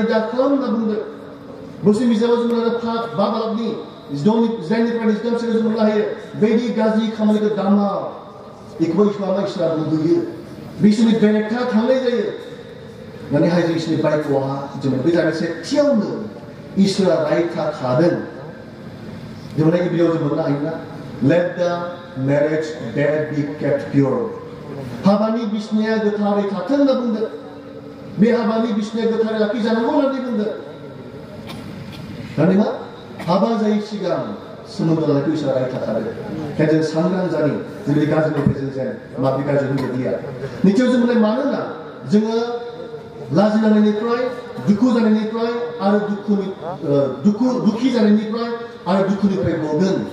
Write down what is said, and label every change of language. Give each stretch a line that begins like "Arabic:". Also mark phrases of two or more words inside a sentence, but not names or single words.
Bodo: दा खालाम होनना बुंदों बोसोर बिजाबाव जों बुंनो हायो बा बालाबनि जिदाइननिफ्राय 19 जों बुंनो हायो बेदि गाज्रि खामानिखौ दामा बेखौबो इसोरा बुंदोयो बिसोरनि बेरेखा थांनाय जायो मानेहाय जों इसोरनि बाइकआवहा जों बे जायगा सेथियावनो इसोरा रायखाखादों जों गिबियाव जों मोननो हायोना
English: let the marriage bed be kept pure
Bodo: हाबानि बिसनाया गोथारै थाथों होनना बुंदों बे हाबानि बिसनाया गोथारै लाखिजानांगौ होननानै बुंदों दानि मा हाबा जायै सिगां सोमोन्दो लानायखौ इसोरा रायखाखादों ओंखायनो जों सांग्रां जानि जोंनि गाज्रिनिफ्राय जों माबि गाज्रि होननो गैया नित्य जों बुंनाय मानोना जोङो लाजिनायनिफ्राय दुखु जानायनिफ्राय आरो दुखि जानायनिफ्राय आरो दुखुनिफ्राय गगोन